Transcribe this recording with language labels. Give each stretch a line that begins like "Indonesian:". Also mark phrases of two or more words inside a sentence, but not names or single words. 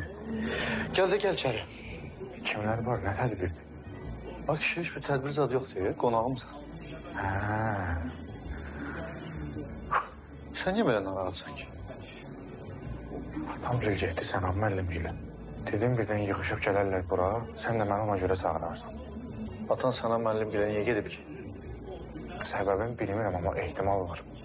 Turkish: Gel de gel içeri.
Azerbaijani: Kimlər var, nə tədbirdir?
Turkish: Bak işe hiçbir tedbir zad yoktu ya.
Azerbaijani: Konağımsan. Hə,
Turkish: Sen niye böyle narahatsan ki?
Azerbaijani: tam getdi Sənan müəllim ilə. Dedim birdən yığışıb gələrlər bura, sən də məni ona görə çağırarsan. Atan sana müəllim gilə niyə gedib ki? Səbəbini bilmirəm, amma ehtimal var.